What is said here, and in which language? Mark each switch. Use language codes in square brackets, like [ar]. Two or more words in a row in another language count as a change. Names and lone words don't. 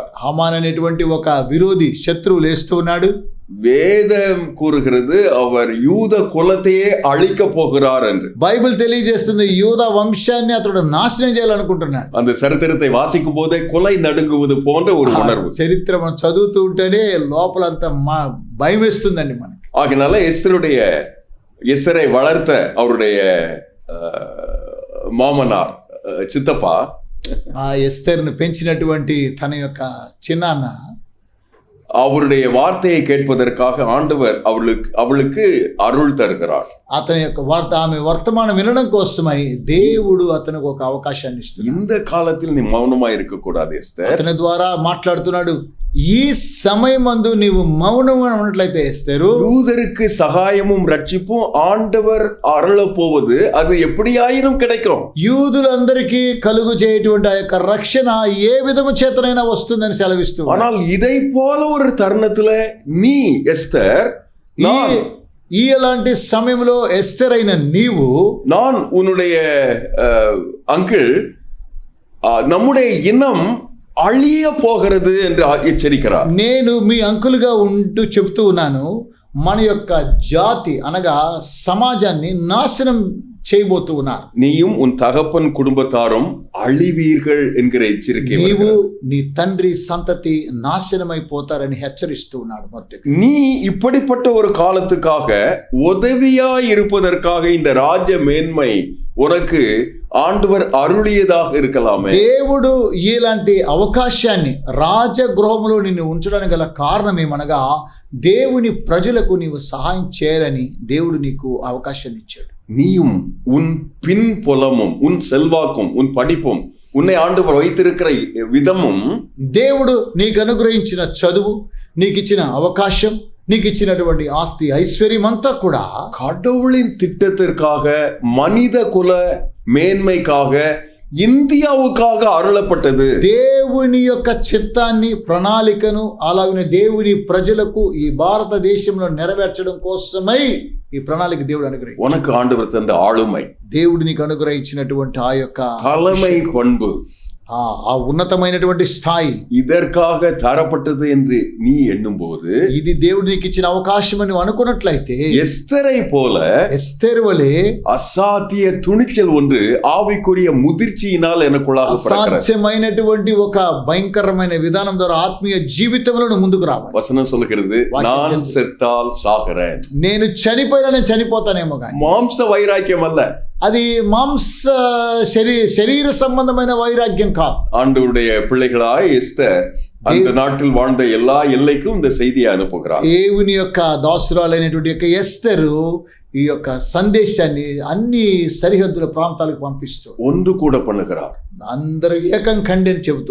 [te] హామాన్ అనేటువంటి ఒక విరోధి శత్రువు లేస్తూ ఉన్నాడు. [ta] வேதம் கூறுகிறது அவர் யூத குலத்தையே அழிக்க போகிறார் என்று. [te] బైబిల్ తెలియజేస్తుంది యూదా వంశాన్ని అతడు నాశనం చేయాలనుకుంటున్నాడు. [ta] அந்த சரித்திரத்தை வாசிக்கும் போதே கொலை நடுங்குவது போன்ற ஒரு உணர்வு. [te] చరిత్ర మనం చదువుతూ ఉంటేనే లోపలంతా భయం వేస్తుందండి మనకి. [ta] ஆகினால எஸ்தரை வளர்த்த அவருடைய மாமனார் சித்தப்பா [te] ఆ ఎస్తర్ను పెంచినటువంటి తన యొక్క చిన్నాన్న [ta] அவருடைய வார்த்தையை கேட்பதற்காக ஆண்டவர் அவளுக்கு அருள் தருகிறார். [te] అతని యొక్క ఆమె వర్తమానం వినడం కోసమై దేవుడు అతనికి ఒక అవకాశాన్ని ఇస్తున్నాడు. [ta] இந்த காலத்தில் நீ மௌனமா இருக்க கூடாது எஸ்தர். [te] అతని ద్వారా మాట్లాడుతున్నాడు, ఈ సమయమందు నీవు మౌనంగా ఉన్నట్లయితే ఎస్తరు, [ta] யூதருக்கு சகாயமும் ரட்சிப்பும் ஆண்டவர் அருள போவது அது எப்படியாயினும் கிடைக்கும். [te] యూదులందరికీ కలుగు చేయటువంటి ఆ యొక్క రక్షణ ఏ విధము చేతనైనా వస్తుందని సెలవిస్తూ, [ta] ஆனால் இதை போல ஒரு தருணத்துல நீ எஸ்தர், [te] ఈ అలాంటి సమయంలో ఎస్తర్ అయిన నీవు, [ta] நான் உன்னுடைய அங்கிள் நம்முடைய இனம் அழிய போகிறது என்று எச்சரிக்கிறார். [te] నేను మీ అంకులుగా ఉంటూ చెబుతూ ఉన్నాను, మన యొక్క జాతి అనగా సమాజాన్ని నాశనం చేయబోతూ ఉన్నారు. [ta] நீயும் உன் தகப்பன் குடும்பத்தாரும் அழிவீர்கள் என்கிற எச்சரிக்கை. [te] నీవు నీ తండ్రి సంతతి నాశనమైపోతారని హెచ్చరిస్తూ ఉన్నాడు. [ta] நீ இப்படிப்பட்ட ஒரு காலத்துக்காக உதவியா இருப்பதற்காக இந்த ராஜ மேன்மை உனக்கு ஆண்டவர் அருளியதாக இருக்கலாமே. [te] దేవుడు ఇలాంటి అవకాశాన్ని రాజగృహంలో నిన్ను ఉంచడానికి గల కారణం ఏమనగా దేవుని ప్రజలకు నీవు సహాయం చేయాలని దేవుడు నీకు అవకాశాన్ని ఇచ్చాడు. [ta] நீயும் உன் பின் புலமும் உன் செல்வாக்கும் உன் படிப்பும் உன்னை ஆண்டவர் வைத்திருக்கிற விதமும், [te] దేవుడు నీకు అనుగ్రహించిన చదువు, నీకు ఇచ్చిన అవకాశం, నీకు ఇచ్చినటువంటి ఆస్తి ఐశ్వర్యం అంతా కూడా [ta] கடவுளின் திட்டத்திற்காக மனித குல மேன்மைக்காக இந்தியாவுக்காக అరుளப்பட்டது. [te] దేవుని యొక్క చిత్తాన్ని ప్రణాళికను అలాగే దేవుని ప్రజలకు ఈ భారతదేశంలో నెరవేర్చడం కోసమై ఈ ప్రణాళిక దేవుడు అనుగ్రహించాడు. [ta] உனக்கு ஆண்டவர் தந்த ஆளுமை, [te] దేవుడు నీకు అనుగ్రహించినటువంటి ఆ యొక్క [ta] தலைமை பண்பு, [te] ఆ ఉన్నతమైనటువంటి స్థాయి [ta] இதற்காக தரப்பட்டது என்று நீ எண்ணும் போது, [te] ఇది దేవుడు నీకు ఇచ్చిన అవకాశం అని అనుకున్నట్లయితే [ta] எஸ்தரை போல [te] ఎస్తేరు వలె [ta] அசாத்திய துணிச்சல் ஒன்று ஆவிக்குரிய முதிர்ச்சியினால் எனக்குள்ளாக பிறக்கிறது. [te] అసాధ్యమైనటువంటి ఒక భయంకరమైన విధానం ద్వారా ఆత్మీయ జీవితంలో ముందుకు రావాలి. [ta] வசனம் சொல்லுகிறது, நான் செத்தால் சாகிறேன். [te] నేను చనిపోయినా నేను చనిపోతానేమో కానీ [ta] மாம்ச வைராக்கியம் அல்ல, [te] అది మాంస శరీర సంబంధమైన వైరాగ్యం కాదు. [ta] ஆண்டவருடைய பிள்ளைகளாய் எஸ்தர் அந்த நாட்டில் வாழ்ந்த எல்லா எல்லைக்கும் இந்த செய்தியை அனுப்புகிறார். [te] దేవుని యొక్క దాసురాలైనటువంటి యొక్క ఎస్తరు ఈ యొక్క సందేశాన్ని అన్ని సరిహద్దుల ప్రాంతాలకు పంపిస్తూ [ta] ஒன்று கூட பண்ணுகிறார், [te] అందరూ ఏకం కండి అని చెబుతూ